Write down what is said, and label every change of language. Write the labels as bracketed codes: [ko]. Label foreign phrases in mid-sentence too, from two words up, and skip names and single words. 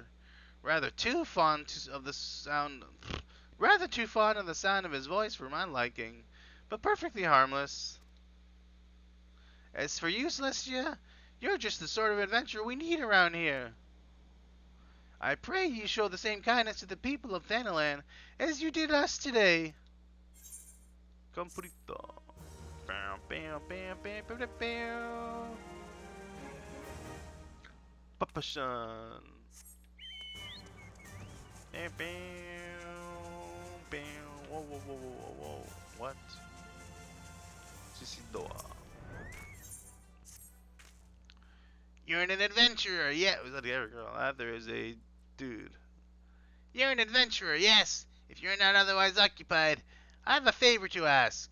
[en] Rather too fond of the sound of his voice for my liking, but perfectly harmless. As for you, Celestia, you're just the sort of adventurer we need around here. I pray you show the same kindness to the people of Thanalan as you did us today. Comprito. Bam, bam, bam, bam, bam, bam. Papa Sean. Bam, bam, bam. Whoa, whoa, whoa, whoa, whoa. What? Sisidoa. You're an adventurer, yeah. Was that the other girl? There is a dude. You're an adventurer, yes. If you're not otherwise occupied, I have a favor to ask.